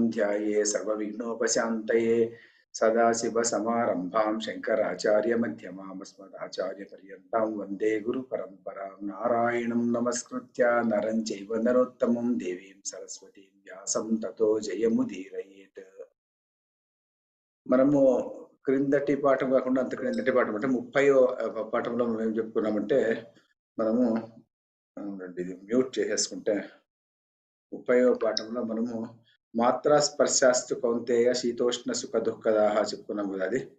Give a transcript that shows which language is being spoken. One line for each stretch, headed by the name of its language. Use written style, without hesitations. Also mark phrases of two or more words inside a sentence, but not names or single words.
Sanskrit: ध्याये सर्वविघ्नोपशान्तये सदाशिवसमारम्भां शङ्कराचार्यमध्यमाम् अस्मदाचार्यपर्यन्तां वन्दे गुरुपरम्परां नारायणं नमस्कृत्य नरं चैव नरोत्तमं देवीं सरस्वतीं व्यासं ततो जयमुदीरयेत्।
Telugu: మనము క్రిందటి పాఠం కాకుండా అంత క్రిందటి పాఠం అంటే 30వ పాఠంలో మనం ఏం చెప్పుకున్నామంటే మనము ఇది మ్యూట్ చేసేసుకుంటే 30వ పాఠంలో మనము
Sanskrit: మాత్రా స్పర్శాస్తు కౌంతేయ శీతోష్ణ సుఖ దుఃఖదాహ
Telugu: చెప్పుకున్నాము కదా.